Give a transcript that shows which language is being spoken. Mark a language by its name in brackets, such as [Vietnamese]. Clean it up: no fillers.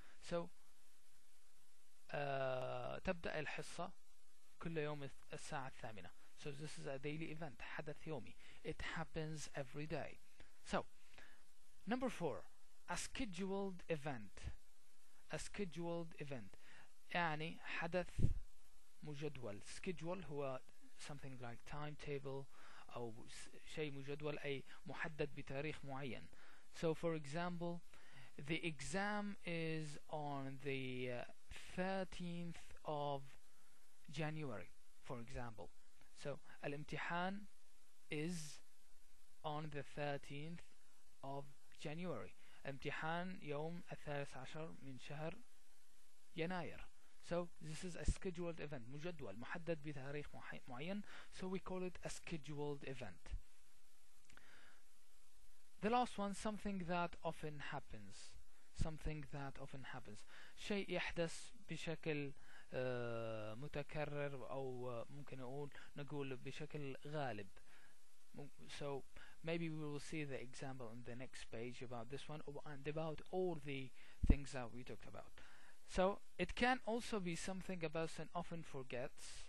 [Arabic] So تبدأ الحصة كل يوم الساعة 8. [English] So this is a daily event, [Arabic] حدث يومي. [English] It happens every day. So number 4, a scheduled event. A scheduled event [Arabic] يعني حدث مجدول. Schedule هو [English] something like timetable [Arabic] أو شيء مجدول، أي محدد بتاريخ معين. [English] So for example, the exam is on the 13th of January, for example. So الامتحان is on the 13th of January. [Arabic] امتحان يوم 13 من شهر يناير. [English] So this is a scheduled event. [Arabic] مجدول محدد بتاريخ معين. [English] So we call it a scheduled event. The last one, something that often happens. Something that often happens. [Arabic] شيء يحدث بشكل متكرر أو ممكن نقول بشكل غالب. [English] So maybe we will see the example on the next page about this one and about all the things that we talked about. So it can also be something a person often forgets.